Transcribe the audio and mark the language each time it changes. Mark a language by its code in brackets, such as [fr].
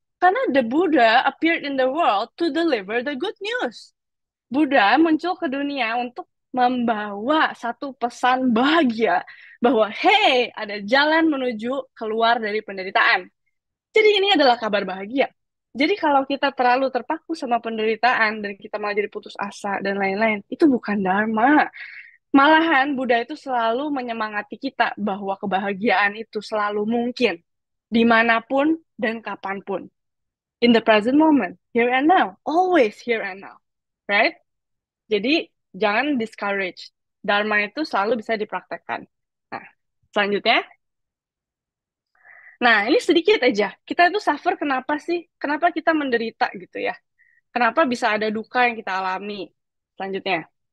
[id] Karena [en] the Buddha appeared in the world to deliver the good news. [id] Buddha muncul ke dunia untuk membawa satu pesan bahagia bahwa hey, ada jalan menuju keluar dari penderitaan. Jadi ini adalah kabar bahagia. Jadi kalau kita terlalu terpaku sama penderitaan dan kita malah jadi putus asa dan lain-lain, itu bukan dharma. Malahan Buddha itu selalu menyemangati kita bahwa kebahagiaan itu selalu mungkin dimanapun dan kapanpun. [en] In the present moment, here and now, always here and now, right? [id] Jadi jangan discourage. Dharma itu selalu bisa dipraktekkan. Nah, selanjutnya. Nah, ini sedikit aja. Kita itu suffer kenapa sih? Kenapa kita menderita gitu ya? Kenapa bisa ada duka yang kita alami? Selanjutnya.